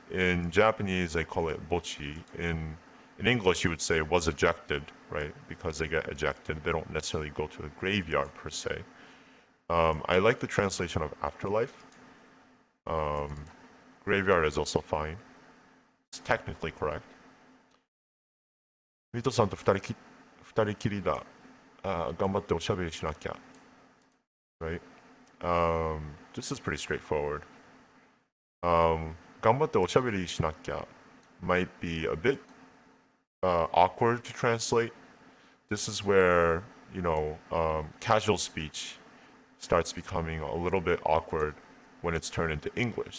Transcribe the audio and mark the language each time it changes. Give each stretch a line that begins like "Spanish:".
English: In Japanese, they call it bochi. In English, you would say was ejected, right? Because they get ejected. They don't necessarily go to the graveyard per se. I like the translation of afterlife. Graveyard is also fine. It's technically correct.
Japanese: ミトさんと二人きりだ。頑張っておしゃべりしなきゃ。
English: Right? This is pretty straightforward.
Japanese: 頑張っておしゃべりしなきゃ
English: might be a bit awkward to translate. This is where, casual speech starts becoming a little bit awkward when it's turned into English.